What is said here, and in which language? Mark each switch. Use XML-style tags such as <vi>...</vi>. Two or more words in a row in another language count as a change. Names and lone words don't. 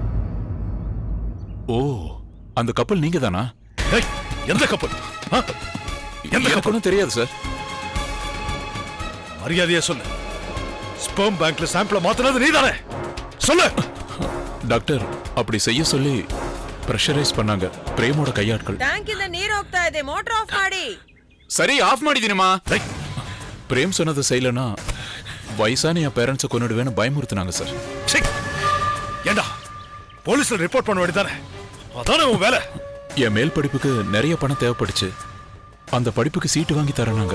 <ta>ஓ, அந்த கப்பல் நீங்க தானா? எந்த கப்பல் எந்த எனக்கு கப்பல் ஒன்றும் தெரியாது சார். மரியாதையா சொல்லு. ஸ்பெர்ம் பேங்க்ல சாம்பிள மாத்துனது நீதானே? சொல்லு. டாக்டர் அப்படி செய்ய சொல்லி ಪ್ರೆಷರೈಸ್ பண்ணாங்க பிரேமோட கையாட்கள்.</ta> <kn>ಟ್ಯಾಂಕಿಂದ ನೀರು ಹೋಗ್ತಾ ಇದೆ, ಮೋಟರ್ ಆಫ್ ಮಾಡಿ. சரி ஆஃப் ಮಾಡಿದೀನಮ್ಮ.</kn> <ta>பிரேம் சொன்னது செய்யலனா வயசான என் பேரண்ட்ஸை கொன்னுடுவேன்னு பயமுறுத்துனாங்க சார். ஏண்டா போலீஸ்ல ரிப்போர்ட் பண்ண வேண்டியதானே? அதானே உன் வேலை. என் மேல் படிப்புக்கு நிறைய பணம் தேவைப்படுச்சு. அந்த படிப்புக்கு சீட்டு வாங்கி தரனாங்க.</ta>